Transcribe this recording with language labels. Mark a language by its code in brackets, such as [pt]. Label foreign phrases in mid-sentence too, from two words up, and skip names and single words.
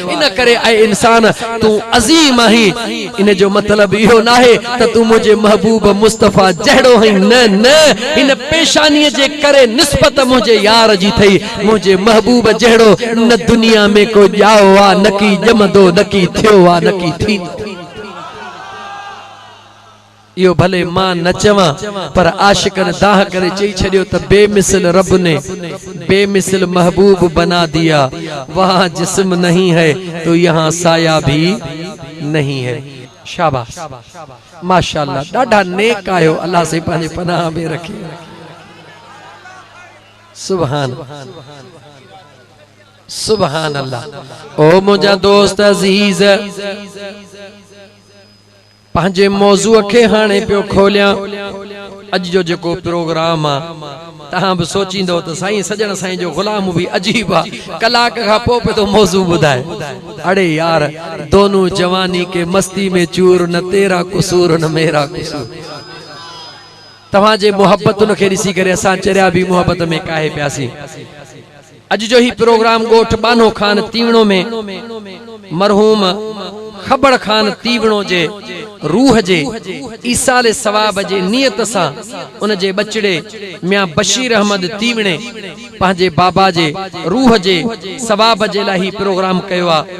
[sd] इन करे ऐ इंसान तूं अज़ीम आहीं। इन जो मतलब इहो न आहे त तूं मुंहिंजे महबूब मुस्तफ़ा जहिड़ो हई, न न, इन पेशानीअ जे करे निस्बत मुंहिंजे यार जी थई। मुंहिंजे महबूब जहिड़ो न दुनिया में को ॼाओ आ, न की ॼमंदो, न की थियो आ, न की थींदो। यो भले मां न चवां पर आशिकन दाह करे चई छड़ियो त [hi] बेमिसल रब ने बेमिसल महबूब बना दिया। वहां जिस्म नहीं है तो यहाँ साया भी नहीं है। [sd] शाबाश, माशाअल्लाह, ॾाढा नेक आयो। अल्लाह से पंहिंजे पनाह में रखे। [ar] سبحان سبحان الله. [sd] ओ मुंहिंजा दोस्त अज़ीज़, पंहिंजे मौज़ूअ खे हाणे पियो खोलियां। अॼु जो जेको प्रोग्राम आहे तहां भी सोचींदो त साईं सजन साईं जो गुलाम भी अजीब आहे, कलाक खां पोइ पे तो मौज़ू ॿुधाए। [hi] अरे यार, दोनों जवानी के मस्ती में चूर, न तेरा कसूर न मेरा कसूर। [sd] तव्हांजे मोहब्बतुनि खे ॾिसी करे असां चरिया भी मोहब्बत में काहे पियासीं। अॼु जो ही प्रोग्राम ॻोठ बानो खान तीवणो में मरहूम खबड़ खान तीवणो जे रूह जे ईसाले सवाब जे नियत सां उन जे बचड़े मियां बशीर अहमद तीवणे पंहिंजे बाबा जे रूह जे सवाब जे लाइ ही प्रोग्राम कयो आहे।